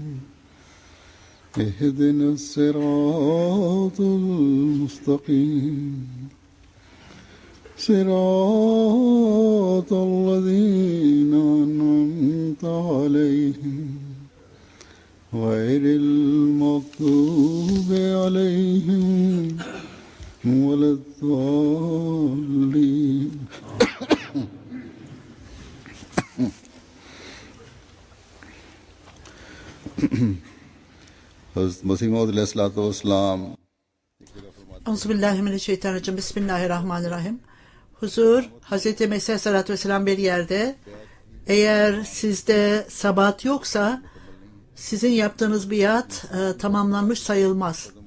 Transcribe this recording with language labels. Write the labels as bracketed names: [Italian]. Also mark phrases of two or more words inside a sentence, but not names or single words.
[Arabic] اهدنا الصراط المستقيم صراط الذين أنعمت عليهم غير المغضوب عليهم ولا [Turkish] الضالين Hazreti Mesih Maud [Arabic] عليه الصلاة والسلام أعوذ بالله من الشيطان الرجيم. بسم الله الرحمن الرحيم. [Turkish] Huzur, Hazreti Mesih [Arabic] عليه الصلاة والسلام [Turkish] bir yerde, eğer sizde sabat yoksa sizin yaptığınız biat tamamlanmış sayılmaz.